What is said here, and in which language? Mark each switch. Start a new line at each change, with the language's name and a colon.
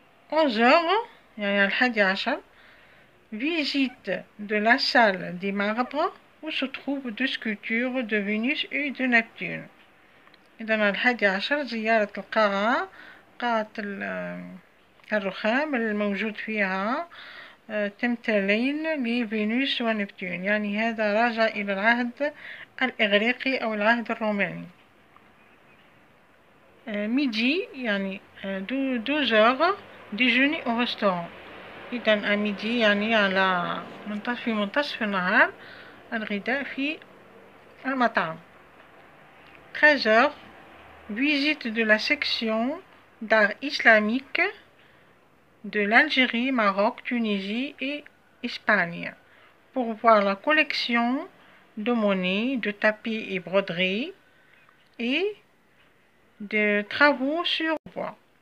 French: 11h يعني 11 visite de la salle des marbres où se trouvent deux sculptures de Vénus et de Neptune.
Arabic: إذا 11 زيارة القاعة، قاعة الرخام الموجود فيها تمثالين لفينوس ونبتون، يعني هذا راجع إلى العهد الإغريقي أو العهد الروماني.
French: ميدي يعني 12h déjeuner au restaurant.
Arabic: إذا ميدي يعني على في منتصف النهار الغداء في المطعم.
French: 13h visite de la section d'art islamique de l'Algérie, Maroc, Tunisie et Espagne pour voir la collection de monnaies, de tapis et broderies et de travaux sur bois.